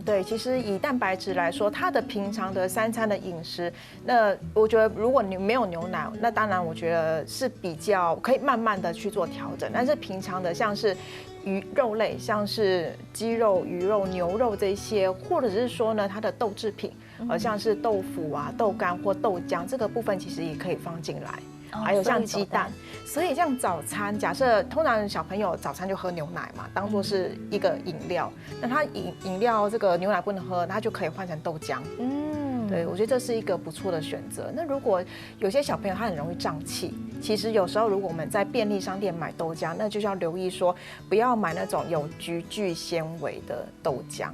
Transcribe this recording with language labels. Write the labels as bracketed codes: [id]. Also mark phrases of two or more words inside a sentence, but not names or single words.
[zh] 對，其實以蛋白質來說，它的平常的3餐的飲食，那我覺得如果你沒有牛奶，那當然我覺得是比較可以慢慢的去做調整。但是平常的像是肉類，像是雞肉、魚肉、牛肉這些，或者是說呢，它的豆製品，像是豆腐啊、豆乾或豆漿，這個部分其實也可以放進來。還有像雞蛋，所以像早餐，假設通常小朋友早餐就喝牛奶嘛，當做是一個飲料。那他飲料這個牛奶不能喝，他就可以換成豆漿。對，我覺得這是一個不錯的選擇。那如果有些小朋友他很容易脹氣，其實有時候如果我們在便利商店買豆漿，那就要留意說不要買那種有菊苣纖維的豆漿。